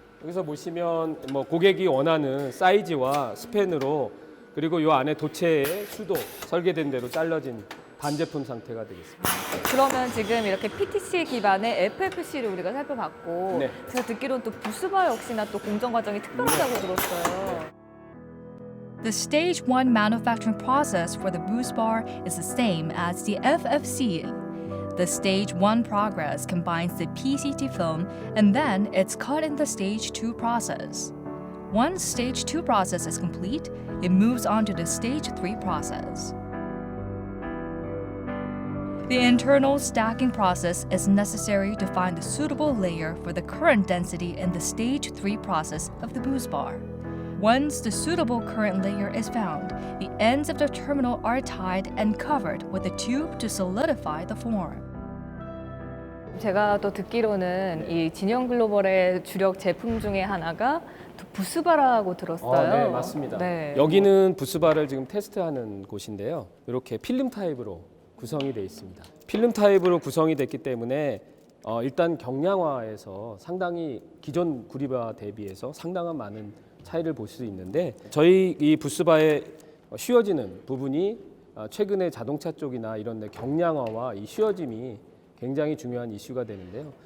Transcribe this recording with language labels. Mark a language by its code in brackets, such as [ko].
[ko] 여기서 보시면 뭐 고객이 원하는 사이즈와 스팬으로 그리고 이 안에 도체의 수도 설계된 대로 잘라진 반제품 상태가 되겠습니다. 그러면 지금 이렇게 PTC 기반의 FFC를 우리가 살펴봤고 네. 제가 듣기로는 또 부스바 역시나 또 공정 과정이 특별하다고 들었어요. [en] The stage 1 manufacturing process for the boost bar is the same as the FFC. The stage 1 progress combines the PCT film and then it's cut in the stage 2 process. Once stage 2 process is complete, it moves on to the stage 3 process. The internal stacking process is necessary to find the suitable layer for the current density in the stage 3 process of the boost bar. Once the suitable current layer is found, the ends of the terminal are tied and covered with a tube to solidify the form. [ko] 제가 또 듣기로는 이 진영 글로벌의 주력 제품 중에 하나가 또 부스바라고 들었어요. 네, 맞습니다. 네. 여기는 부스바를 지금 테스트하는 곳인데요. 이렇게 필름 타입으로 구성이 되어 있습니다. 필름 타입으로 구성이 됐기 때문에 일단 경량화에서 상당히 기존 구리바 대비해서 상당한 많은 차이를 볼 수 있는데 저희 이 부스바에 휘어지는 부분이 최근에 자동차 쪽이나 이런 데 경량화와 이 휘어짐이 굉장히 중요한 이슈가 되는데요.